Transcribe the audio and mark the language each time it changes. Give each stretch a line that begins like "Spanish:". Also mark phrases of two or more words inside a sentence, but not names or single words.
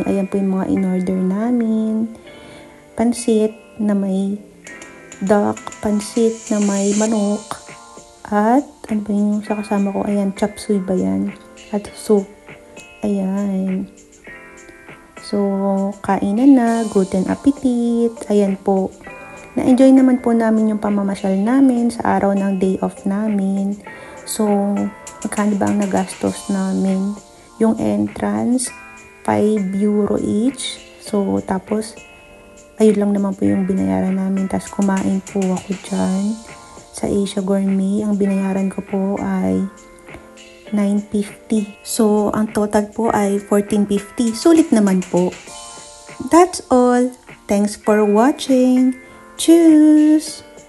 Filipino: Ayan po yung mga in-order namin. Pansit na may duck, pansit na may manok, at ano ba yung sa kasama ko? Ayan, chop suey ba yan? At soup. Ayan. So, kainan na.
German: Guten appetit.
Filipino: Ayan po. Na-enjoy naman po namin yung pamamasyal namin sa araw ng
English: day off
Filipino: namin. So, magkano ba ang nagastos namin? Yung entrance, 5 euro each. So, tapos, ayun lang naman po yung binayaran namin. Tapos, kumain po ako dyan sa Asia Gourmet. Ang binayaran ko po ay 9.50. So, ang total po ay 14.50. Sulit naman po.
English: That's all. Thanks for watching.
German: Tschüss!